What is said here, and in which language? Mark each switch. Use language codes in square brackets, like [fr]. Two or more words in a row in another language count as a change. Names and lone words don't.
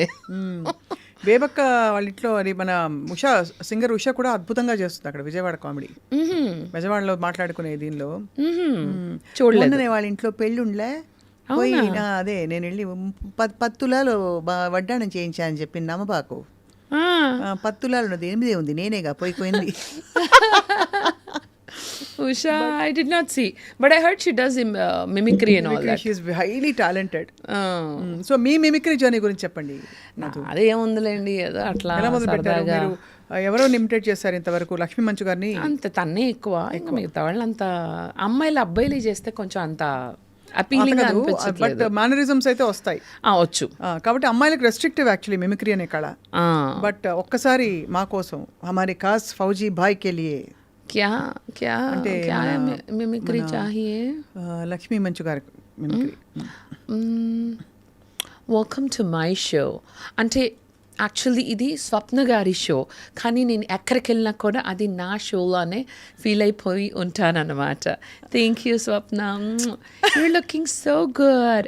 [te] బేబక్క వాళ్ళ ఇంట్లో అది మన ఉషా, సింగర్ ఉషా కూడా అద్భుతంగా చేస్తుంది అక్కడ విజయవాడ కామెడీ. బెజవాడలో మాట్లాడుకునే దీనిలో చూడలేదు. వాళ్ళ ఇంట్లో పెళ్ళి ఉండలే పోయి, అదే నేను వెళ్ళి 10 తులాలు వడ్డాణం చేయించా అని చెప్పింది నమ్మబాకు. 10 తులాలు ఉన్నది 8 ఉంది, నేనేగా పోయింది. [en] Usha, I did not see, but I heard she does mimicry and all that. She is highly talented. So [te] మీ మిమిక్రీ జర్నీ గురించి చెప్పండి. అదే ఏముందిలేండి, ఏదో అట్లా సరదాగా. ఎవరో ఇమిటేట్ చేస్తారు ఇంతవరకు? లక్ష్మీ మంచు గారిని అంత తన్నే ఎక్కువ. మిగతా వాళ్ళు అంత అమ్మాయిలు అబ్బాయిలు చేస్తే కొంచెం అంత అపీలింగ్ అనిపించట్లేదు. [en] but mannerisms [te] అయితే వస్తాయి వచ్చు. కాబట్టి అమ్మాయిలకు [en] restrictive actually mimicry [te] అనే కళ. బట్ ఒక్కసారి మా కోసం [hi] हमारे ख़ास फ़ौजी भाई के लिए क्या मिमिक्री चाहिए? [te] లక్ష్మీ మంచు గారి మిమిక్రీ. [en] welcome to my show [te] అంటే యాక్చువల్లీ ఇది స్వప్న గారి షో, కానీ నేను ఎక్కడికి వెళ్ళినా కూడా అది నా షోలోనే ఫీల్ అయిపోయి ఉంటానన్నమాట. [en] Thank you Swapna, you're looking so good.